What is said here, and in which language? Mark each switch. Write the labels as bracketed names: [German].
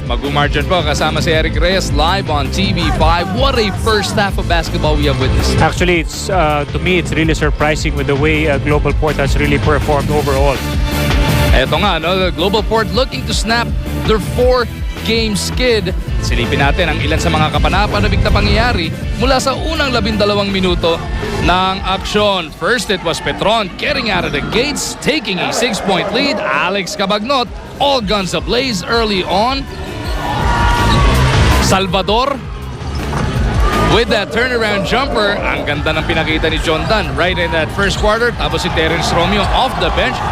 [Filipino] Mag-umargin po kasama si Eric Reyes [English] live on TV5. What a first half of basketball we have witnessed. Actually, it's to me, it's really surprising with the way Global Port has really performed overall. [Filipino] Eto nga, no? [English] The Global Port looking to snap their 4-game skid. [Filipino] Silipin natin ang ilan sa mga kapanapanabik na pangyayari mula sa unang 12 minuto ng aksyon. [English] First, it was Petron getting out of the gates, taking a 6-point lead. Alex Cabagnot, all guns ablaze early on. Salvador with that turnaround jumper. [Filipino] Ang ganda ng pinakita ni John Dunn [English] right in that first quarter. [Filipino] Tapos si Terence Romeo [English] off the bench.